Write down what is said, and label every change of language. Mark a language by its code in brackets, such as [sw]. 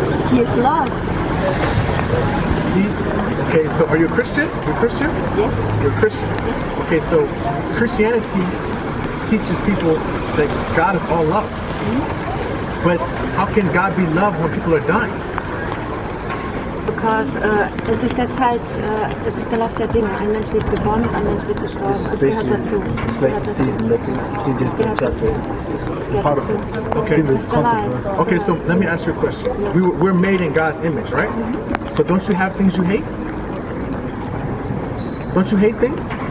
[en] He is love. See? Okay, so are you a Christian? You're a Christian? Yes. You're a Christian? Yes. Okay, so Christianity teaches people that God is all love. But how can God be love when people are dying? Because [de] es ist der Zeit, es ist der Lauf der Dinge. Ein Mensch wird geboren, ein Mensch wird gestorben. Es gehört dazu. [en] It's like the season, like the chapters. It's part of it. Okay. Okay, so let me ask you a question. We're made in God's image, right? So don't you have things you hate? Don't you hate things?